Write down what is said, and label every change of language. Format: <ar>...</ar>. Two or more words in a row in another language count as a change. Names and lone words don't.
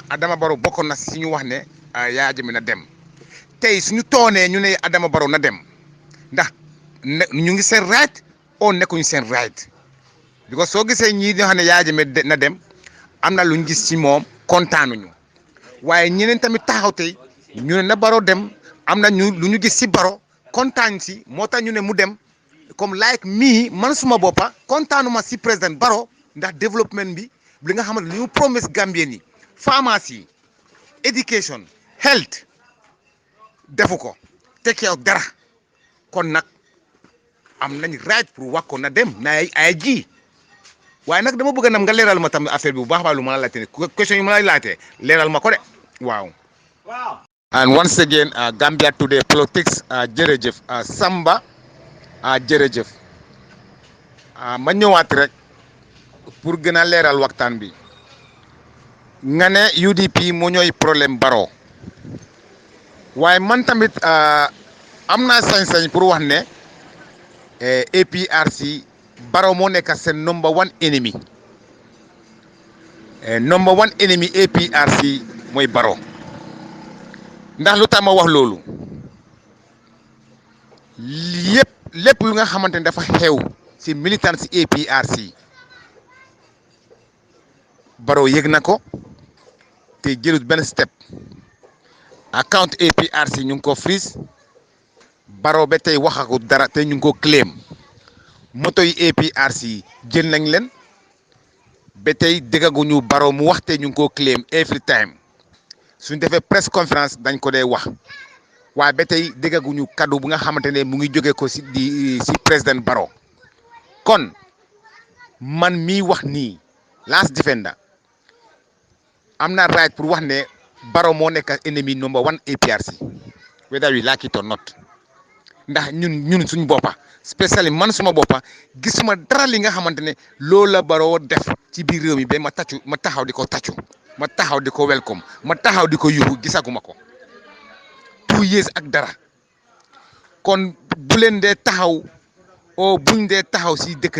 <wo>Adama Barrow bokkoon na si ñu wax ne Yaya Jammeh na dem tey suñu toonee ñu ne Adama Barrow na dem ndax ñu ngi seen right oo nekkuñu seen</wo> <en>right because</en> <wo>soo gisee ñii ñoo xam ne Yaya Jammeh na dem am na luñ gis ci moom kontaanuñu waaye ñeneen tamit taxaw tey ñu ne na Barrow dem am na lu ñu gis si Barrow kontaan si moo tax ñu ne mu dem comme like mii man suma boppa kontaanuma si président Barrow ndax développement bi li nga xamante li ñu promesse Gambien yi pharmacie</wo> <en>education health</en> <wo>defu ko tekki yow dara kon nag am nañ right pour wax ko na dem na ay ji waaye nag dama bëgg nam nga leeral ma tam affaire bi bu baax lu ma la laajte question yi ma la laajte leeral ma ko de waaw.</wo> <en>And once again</en> <wo>Gambia Today Politics jërëjëf Samba jërëjëf ma ñëwaat rek pour gën a leeral waxtaan bi nga ne UDP moo ñooy problème Barrow waaye man tamit am naa sañ-sañ pour wax ne APRC Barrow moo nekk seen</wo> <en>number one enemy</en> <wo>APRC mooy Barrow ndax lu tax ma wax loolu lépp lu nga xamante ne dafa xew si militant si APRC Barrow yëg na ko te jëlut benn</wo> <en>step account</en> <wo>APRC ñu ngi ko freeze Barrow ba tey waxaku dara te ñu ngi ko claim moto yi APRC jël nañ leen ba tey déggaguñu Barrow mu wax te ñu ngi ko claim</wo> <en>every time</en> <wo>suñ defee press conférence dañ ko dee wax waaye ba tey déggaguñu kaddu bu nga xamante ne mu ngi jóge ko si président Barrow kon man mii wax nii Lance Defender am na right pour wax ne Barrow moo nekk ennemi</wo> <en>number one</en> <wo>APRC</wo> <en>whether we like it or not</en> <wo>ndax ñun suñu boppa spécially man suma boppa gisuma dara li nga xamante ne loolu la Barrow def ci biir réew mi ba ma taxaw di ko tàccu ma taxaw di ko welcome ma taxaw di ko yuuxu gisaguma ko 2 years ak dara kon bu leen dee taxaw o buñ dee taxaw si dëkk</wo>